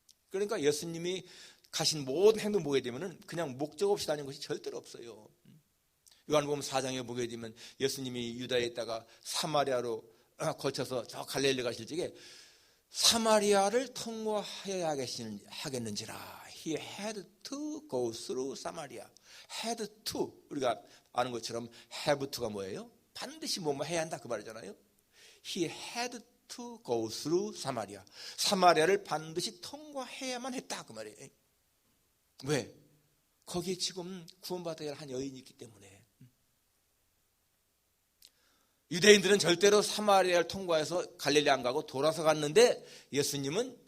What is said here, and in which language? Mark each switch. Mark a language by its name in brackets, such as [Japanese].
[Korean] 그러니까 예수님이 가신 모든 행동 보게 되면 그냥 목적 없이 다니는 것이 절대로 없어요. 요한복음 4장에 보게 되면 예수님이 유다에 있다가 사마리아로 거쳐서 저 갈릴리 가실 적에 사마리아를 통과해야 하겠는지라. [English] He had to go through Samaria. [Korean] had to, 우리가 아는 것처럼 have to가 뭐예요? 반드시 뭐뭐 해야 한다 그 말이잖아요. [English] He had to go through Samaria. [Korean] 사마리아를 반드시 통과해야만 했다 그 말이에요. 왜? 거기에 지금 구원받아야 할 한 여인이 있기 때문에. 유대인들은 절대로 사마리아를 통과해서 갈릴리 안 가고 돌아서 갔는데 예수님은